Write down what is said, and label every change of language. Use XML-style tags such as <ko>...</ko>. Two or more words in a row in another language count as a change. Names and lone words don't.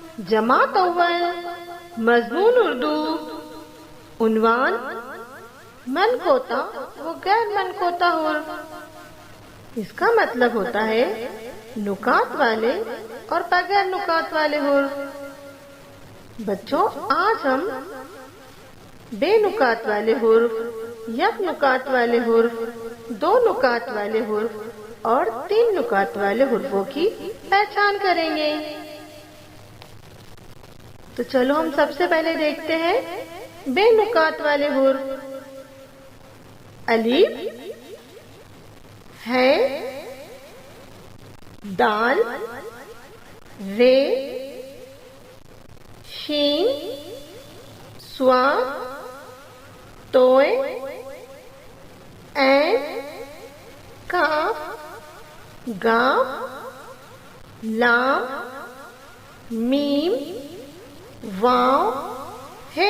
<ur>جماعت اول مضمون اردو عنوان من کوتا و غیر من کوتا حرف۔ اس کا مطلب ہوتا ہے نکات والے اور بغیر نکات والے حرف۔ بچوں آج ہم بے نکات والے حرف، یک نکات والے حرف، دو نکات والے حرف اور تین نکات والے حرفوں کی پہچان کریں گے۔ تو چلو ہم سب سے پہلے دیکھتے ہیں بے نکات والے حرف۔ الف ہے، دال، رے، شین، صاد، توئے، عین، کاف، گاف، لام، میم، واو، ہے۔</ur>